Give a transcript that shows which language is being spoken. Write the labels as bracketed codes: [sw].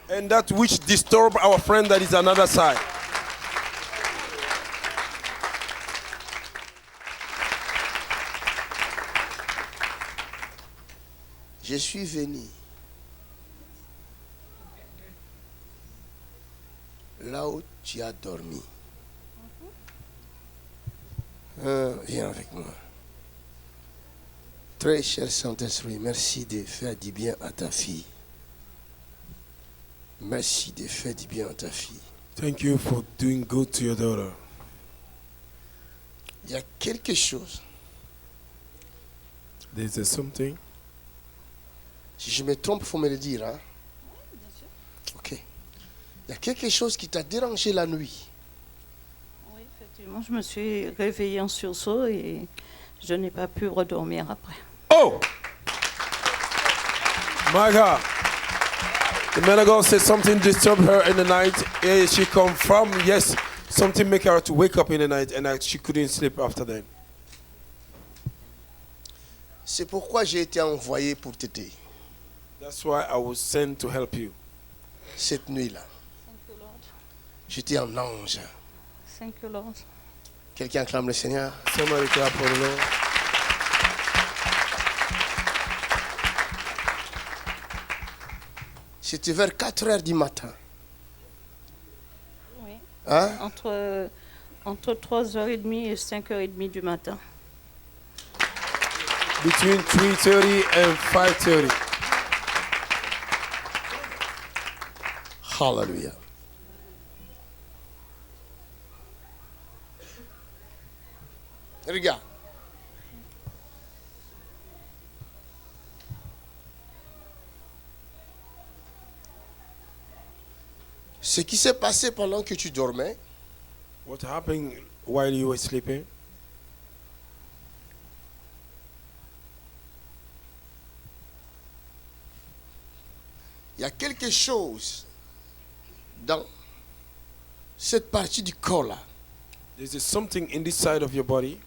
[en] And that which disturb our friend that is another side. [fr] Je suis venu là où tu as dormi. Viens avec moi. Très cher Saint-Esprit, merci de faire du bien à ta fille. Merci de faire du bien à ta fille. [en] Thank you for doing good to your daughter. [fr] Il y a quelque chose. [en] There's something. [fr] Si je me trompe, il faut me le dire. Hein? Ok. Il y a quelque chose qui t'a dérangé la nuit. Oui, effectivement, je me suis réveillée en sursaut et je n'ai pas pu redormir après. Oh! [en] My God. The man of God said something disturbed her in the night. And she confirmed, yes, something make her to wake up in the night and she couldn't sleep after that. [fr] C'est pourquoi j'ai été envoyé pour t'aider [en] That's why I was sent to help you. [fr] cette nuit-là. [en] Thank you, Lord. [fr] J'étais en ange. [en] Thank you, Lord. [fr] Quelqu'un acclame le Seigneur. [en] Somebody clap for the Lord. [fr] C'était vers 4 heures du matin. Oui. Hein? Entre 3h30 et 5h30 du matin. [en] Between 3:30 and 5:30. Hallelujah. [fr] Regarde. Ce qui s'est passé pendant que tu dormais, [en] What happened while you were sleeping? [fr] il y a quelque chose dans cette partie du corps là [en] There's something in this side of your body.